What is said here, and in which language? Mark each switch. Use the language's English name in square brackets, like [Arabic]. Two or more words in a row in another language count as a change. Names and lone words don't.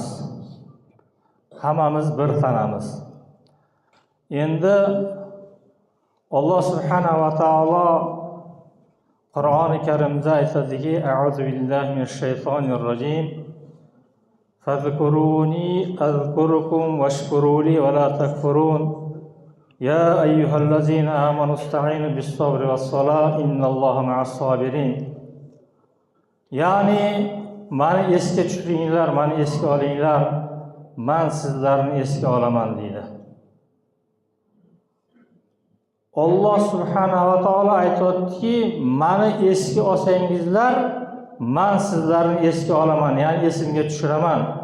[Uzbek] Hammamiz bir tanamiz. Endi [Arabic] الله سبحانه وتعالى [Uzbek] Qur'oni Karimda aytadiki, [Arabic] أعوذ بالله من الشيطان الرجيم. فاذكروني أذكركم واشكروا لي ولا تكفرون. يا أيها الذين آمنوا استعينوا بالصبر والصلاة إن الله مع الصابرين. [Uzbek] Ya'ni mani esga tushiringlar, mani esga olinglar, men sizlarni esga olaman deydi. [Arabic] الله سبحانه وتعالى [Uzbek] aytayotdiki, mani esga olsangizlar, men sizlarni esga olaman, ya'ni esimga tushiraman.